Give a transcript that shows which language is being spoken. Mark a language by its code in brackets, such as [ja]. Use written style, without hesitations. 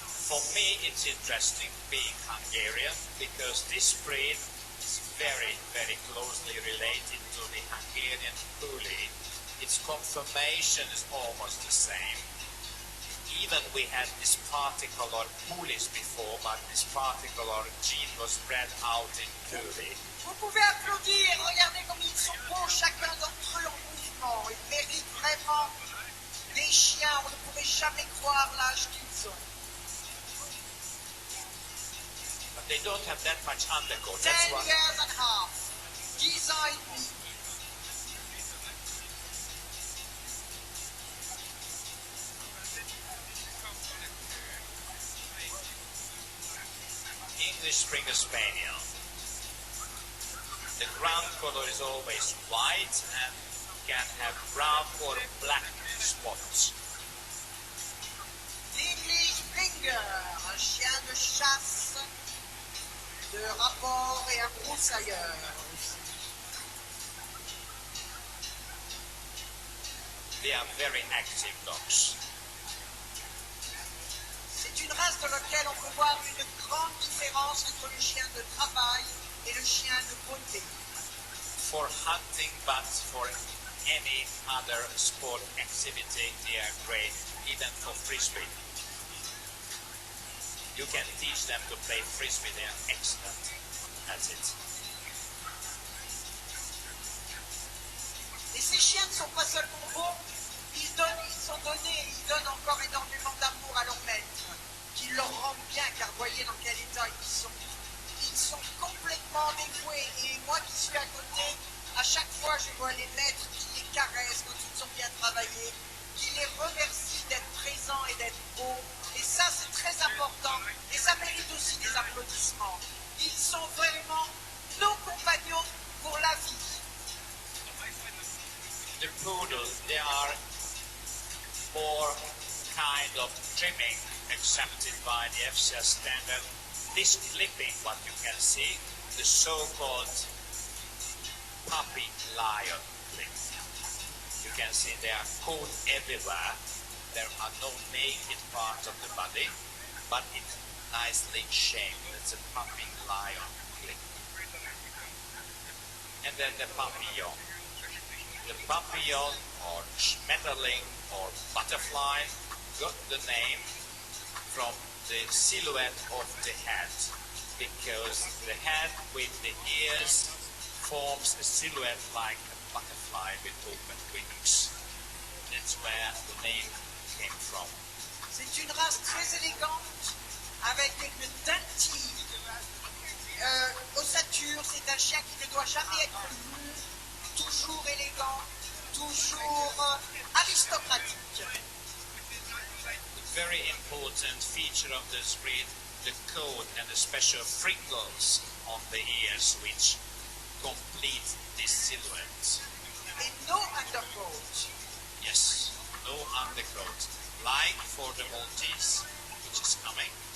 [en] For me, it's interesting being Hungarian because this breed is very, very closely related to the Hungarian Bully. Its conformation is almost the same. Even we had this particular Bullies before, but this particular gene was bred out in Bully. [fr] Vous pouvez applaudir, regardez comme ils sont beaux, chacun d'entre eux en mouvement. Ils méritent vraiment des chiens, on ne pourrait jamais croire l'âge qu'ils ont. [en] But they don't have that much undercoat. 10 That's why. years and a half. [fr] 10 ans et demi. [en] English Springer Spaniel. The ground color is always white and can have brown or black spots. [fr] L'English Springer, un chien de chasse, de rapport et un broussailleur aussi. [en] They are very active dogs. [fr] C'est une race dans laquelle on peut voir une grande différence entre le chien de travail et le chien de beauté. [en] For hunting, but for any other sport activity, they are great, even for frisbee. You can teach them to play frisbee, they are excellent at it. [fr] Et ces chiens ne sont pas seulement beaux, ils sont donnés, ils donnent encore énormément d'amour à leur maître, qui leur rend bien, car voyez dans quel état ils sont. Ils sont complètement dévoués, et moi qui suis à côté, à chaque fois je vois les maîtres qui les caressent quand ils sont bien travaillés, qui les remercient d'être présents et d'être beaux, et ça c'est très important, et ça mérite aussi des applaudissements. Ils sont vraiment nos compagnons pour la vie. [en] The poodles, they are more kind of trimming accepted by the FCS standard. This clipping, what you can see, the so-called puppy lion clip. You can see they are coat everywhere. There are no naked parts of the body, but it's nicely shaped. It's a puppy lion clip. And then the papillon. The papillon or schmetterling or butterfly got the name from the silhouette of the head, because the head with the ears forms a silhouette like a butterfly with open wings. That's where the name came from. [fr] C'est une race très élégante, avec une teintille ossature. C'est un chien qui ne doit jamais être lourd, toujours élégant, toujours aristocratique. [en] A very important feature of this breed, the coat and the special freckles on the ears which complete this silhouette. Et no undercoat. Yes, no undercoat, like for the Maltese, which is coming.